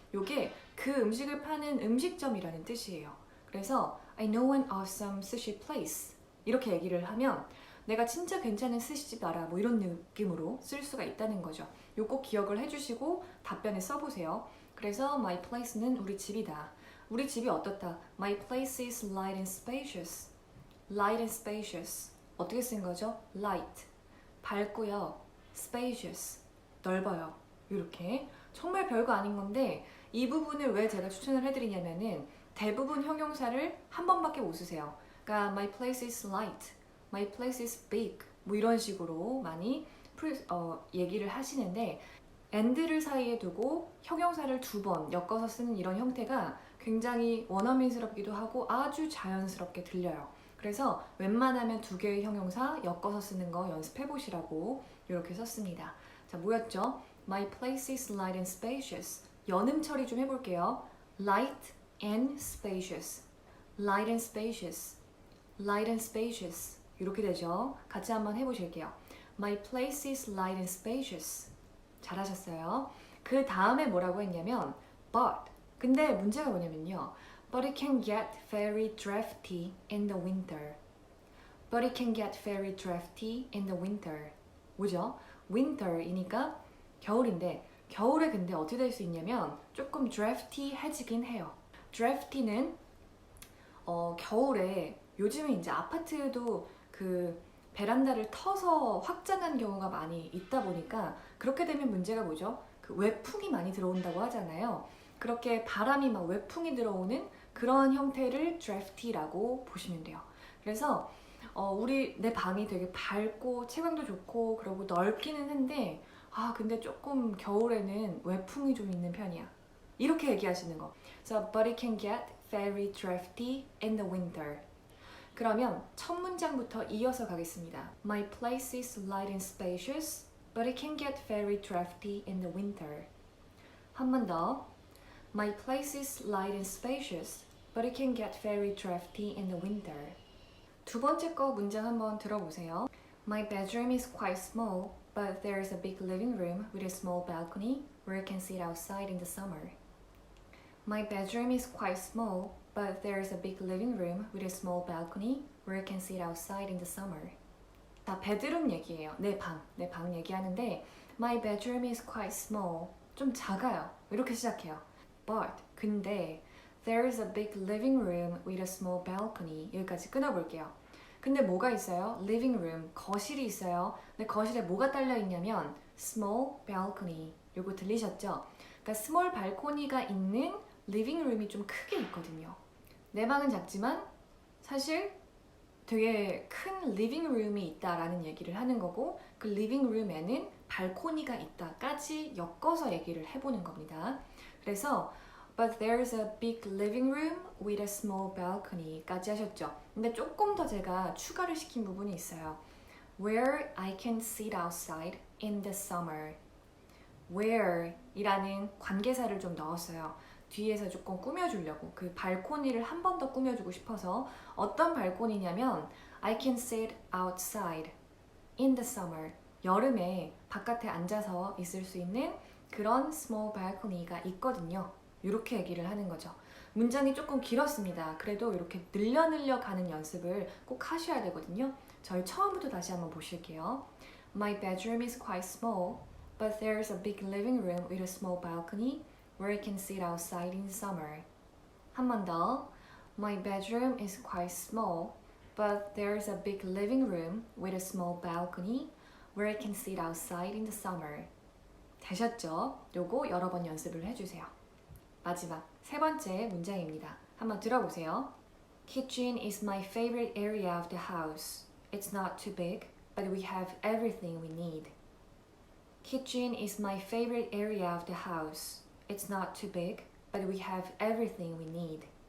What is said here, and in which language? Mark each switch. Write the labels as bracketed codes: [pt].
[ko] 요게 그 음식을 파는 음식점이라는 뜻이에요. 그래서 [en] I know an awesome sushi place [ko] 이렇게 얘기를 하면 내가 진짜 괜찮은 스시집 알아 이런 느낌으로 쓸 수가 있다는 거죠. 요 꼭 기억을 해주시고 답변에 써보세요. 그래서 [en] my place [ko] 는 우리 집이다. 우리 집이 어떻다? [en] My place is light and spacious. Light and spacious. [ko] 어떻게 쓴 거죠? Light. 밝고요. Spacious. 넓어요. 이렇게. 정말 별거 아닌 건데 이 부분을 왜 제가 추천을 해드리냐면은 대부분 형용사를 한 번밖에 못 쓰세요. 그러니까 [en] my place is light. My place is big. [ko] 이런 식으로 많이 얘기를 하시는데 and를 사이에 두고 형용사를 2번 엮어서 쓰는 이런 형태가 굉장히 원어민스럽기도 하고 아주 자연스럽게 들려요. 그래서 웬만하면 2개의 형용사 엮어서 쓰는 거 연습해 보시라고 이렇게 썼습니다. 자, 뭐였죠? [en] My place is light and spacious. [ko] 연음 처리 좀 해볼게요. [en] Light and spacious. light and spacious. light and spacious. [ko] 이렇게 되죠. 같이 한번 해보실게요. [en] My place is light and spacious. [ko] 잘하셨어요. 그 다음에 뭐라고 했냐면 but. 근데 문제가 뭐냐면요. [en] But it can get very drafty in the winter. But it can get very drafty in the winter. [ko] 뭐죠? winter이니까 겨울인데 겨울에 근데 어떻게 될 수 있냐면 조금 drafty해지긴 해요. drafty는 겨울에 요즘에 이제 아파트도 그 베란다를 터서 확장한 경우가 많이 있다 보니까 그렇게 되면 문제가 뭐죠? 그 외풍이 많이 들어온다고 하잖아요. 그렇게 바람이 막 외풍이 들어오는 그런 형태를 drafty라고 보시면 돼요. 그래서 내 방이 되게 밝고 채광도 좋고 그러고 넓기는 한데 근데 조금 겨울에는 외풍이 좀 있는 편이야. 이렇게 얘기하시는 거. [en] So, but it can get very drafty in the winter. [ko] 그러면 첫 문장부터 이어서 가겠습니다. [en] My place is light and spacious, but it can get very drafty in the winter. [ko] 한 번 더. [en] My place is light and spacious, but it can get very drafty in the winter. [ko] 두 번째 거 문장 한번 들어보세요. [en] My bedroom is quite small, but there is a big living room with a small balcony where I can sit outside in the summer. My bedroom is quite small, but there is a big living room with a small balcony where I can sit outside in the summer. [ko] 자, 베드룸 얘기예요. 내 방 얘기하는데 [en] My bedroom is quite small. [ko] 좀 작아요. 이렇게 시작해요. [en] But, [ko] 근데 [en] There is a big living room with a small balcony. [ko] 여기까지 끊어볼게요. 근데 뭐가 있어요? living room, 거실이 있어요. 근데 거실에 뭐가 딸려 있냐면 small balcony. 요거 들리셨죠? 그러니까 small balcony가 있는 living room이 좀 크게 있거든요. 내 방은 작지만 사실 되게 큰 living room이 있다라는 얘기를 하는 거고 그 living room에는 발코니가 있다까지 엮어서 얘기를 해보는 겁니다. 그래서 [en] But there's a big living room with a small balcony까지 [ko] 하셨죠. 근데 조금 더 제가 추가를 시킨 부분이 있어요. [en] Where I can sit outside in the summer. [ko] Where 이라는 관계사를 좀 넣었어요. 뒤에서 조금 꾸며주려고 그 발코니를 한 번 더 꾸며주고 싶어서 어떤 발코니냐면 [en] I can sit outside in the summer. [ko] 여름에 바깥에 앉아서 있을 수 있는 그런 small balcony가 있거든요. 이렇게 얘기를 하는 거죠. 문장이 조금 길었습니다. 그래도 이렇게 늘려 가는 연습을 꼭 하셔야 되거든요. 저희 처음부터 다시 한번 보실게요. [en] My bedroom is quite small, but there's a big living room with a small balcony where I can sit outside in summer. [ko] 한 번 더. [en] My bedroom is quite small, but there's a big living room with a small balcony where I can sit outside in the summer. [ko] 되셨죠? 요거 여러 번 연습을 해주세요. 마지막 세 번째 문장입니다. 한번 들어보세요. [en] Kitchen is my favorite area of the house. It's not too big, but we have everything we need. Kitchen is my favorite area of the house. It's not too big, but we have everything we need.